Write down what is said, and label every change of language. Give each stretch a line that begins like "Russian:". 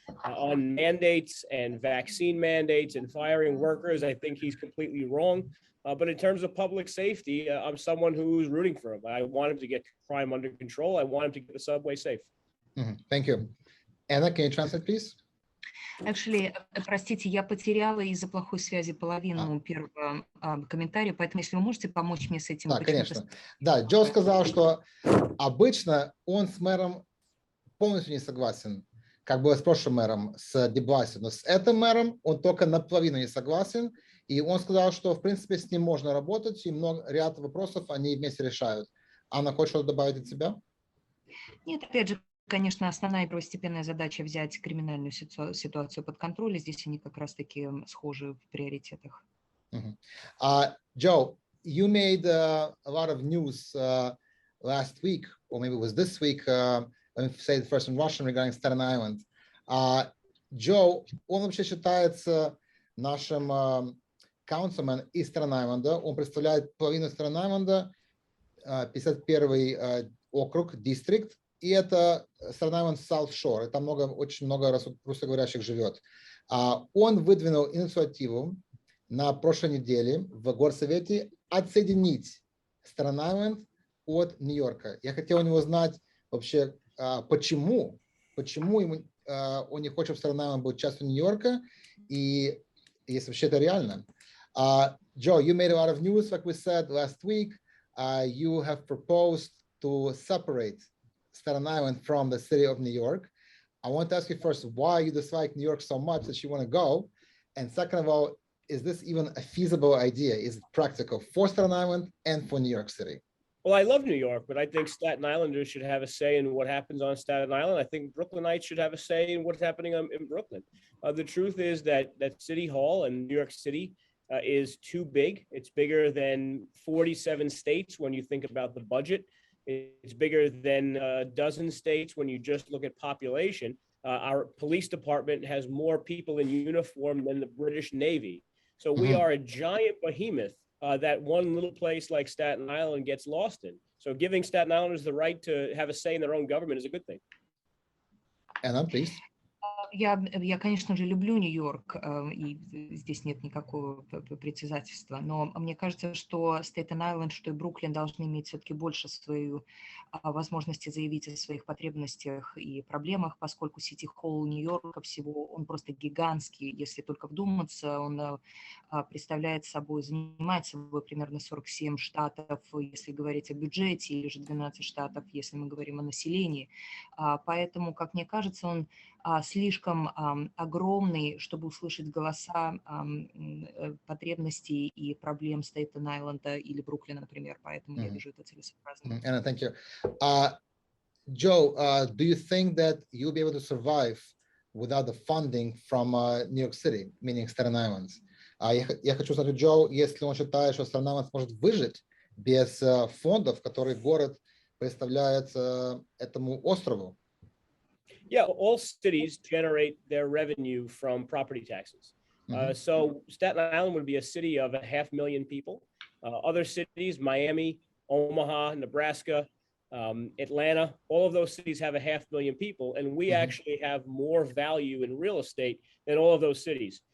English: On mandates and vaccine mandates and firing workers, I think he's completely wrong. But in terms of public safety, I'm someone who's rooting for him. I want him to get crime under control. I want him to get the subway safe. Thank you. Anna, can you translate, please? Actually,
Russian: простите, я потеряла из-за плохой связи половину первого комментария, поэтому если вы можете помочь мне с этим. Да, конечно. Да, Джо сказал, что обычно он с мэром полностью не согласен, как было с прошлым мэром, с де Бласио, но с этим мэром он только наполовину не согласен, и он сказал, что в принципе с ним можно работать, и ряд вопросов они вместе решают. Анна, хочешь что-то добавить от себя? Нет, опять же, конечно, основная и первостепенная задача взять криминальную ситуацию под контроль, и здесь они как раз-таки схожи в приоритетах.
English: Joe, you made a lot of news last week, or maybe it was this week, let me say it first in Russian regarding Staten Island.
Russian: Joe, он вообще считается нашим councilman из Staten Island, он представляет половину Staten Island, 51-й округ, дистрикт, и это Staten Island South Shore, и там очень много русскоговорящих живет. Он выдвинул инициативу на прошлой неделе в горсовете отсоединить Staten Island от Нью-Йорка. Я хотел у него знать вообще, почему он не хочет, чтобы Staten Island был частью Нью-Йорка, и если вообще это реально.
English: Joe, you made a lot of news, like we said last week. You have proposed to separate Staten Island from the city of New York. I want to ask you first why you dislike New York so much that you want to go, and second of all, is this even a feasible idea? Is it practical for Staten Island and for New York City? Well, I love New York, but I think Staten Islanders should have a say in what happens on Staten Island. I think Brooklynites should have a say in what's happening in Brooklyn. The truth is that City Hall in New York City is too big. It's bigger than 47 states when you think about the budget. It's bigger than a dozen states when you just look at population. Our police department has more people in uniform than the British Navy. So we are a giant behemoth that one little place like Staten Island gets lost in. So giving Staten Islanders the right to have a say in their own government is a good thing. Anna, please.
Russian: Я, конечно же, люблю Нью-Йорк, и здесь нет никакого притязательства, но мне кажется, что Стейтен-Айленд, что и Бруклин должны иметь все-таки больше свою возможности заявить о своих потребностях и проблемах, поскольку Сити-Холл Нью-Йорка всего, он просто гигантский, если только вдуматься, он представляет собой, занимает собой примерно 47 штатов, если говорить о бюджете, или же 12 штатов, если мы говорим о населении, поэтому, как мне кажется, он слишком огромный, чтобы услышать голоса потребностей и проблем Стейтен-Айленда или Бруклина, например, поэтому я вижу это целесообразно.
English: Anna, thank you. Joe, do you think that you'll be able to survive without the funding from New York City, meaning Staten Island?
Russian: Я хочу узнать у Джо, если он считает, что Staten Island сможет выжить без фондов, которые город представляет этому острову.
English: Yeah, all cities generate their revenue from property taxes. So Staten Island would be a city of 500,000 people. Other cities, Miami, Omaha, Nebraska, Atlanta, all of those cities have 500,000 people, and we actually have more value in real estate than all of those cities.